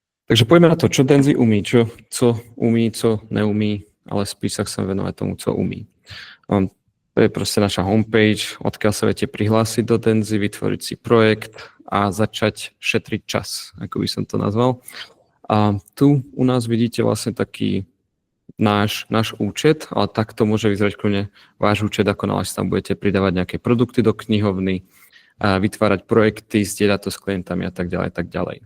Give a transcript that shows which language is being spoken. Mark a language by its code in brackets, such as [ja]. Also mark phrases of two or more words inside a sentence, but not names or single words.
[sk] Takže poďme na to, čo Denzi umí, [cs] co umí, co neumí, [sk] ale spíš sa chcem venovať tomu, co umí. To je proste naša homepage, odkiaľ sa viete prihlásiť do Denzi, vytvoriť si projekt a začať šetriť čas, ako by som to nazval. A tu u nás vidíte vlastne taký náš účet, ale takto môže vyzerať kľudne váš účet, ako náhle tam budete pridávať nejaké produkty do knihovny, a vytvárať projekty, zdieľať to s klientami a tak ďalej, tak ďalej.